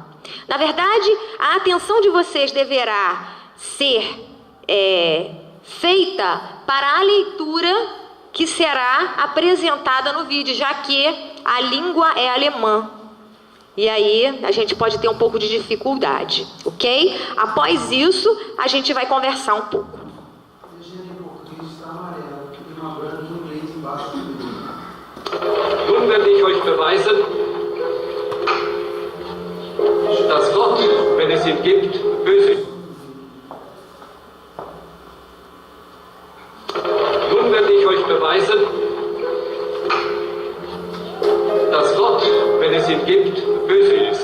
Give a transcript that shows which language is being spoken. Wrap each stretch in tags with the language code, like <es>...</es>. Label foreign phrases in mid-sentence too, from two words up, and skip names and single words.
<pt>Na verdade, a atenção de vocês deverá ser feita para a leitura que será apresentada no vídeo, já que a língua é alemã. E aí a gente pode ter um pouco de dificuldade, ok? Após isso, a gente vai conversar um pouco.</pt> <de>Nun werde ich euch beweisen, dass Gott, wenn es ihn gibt, böse ist. Nun werde ich euch beweisen, dass Gott, wenn es ihn gibt, böse ist.</de>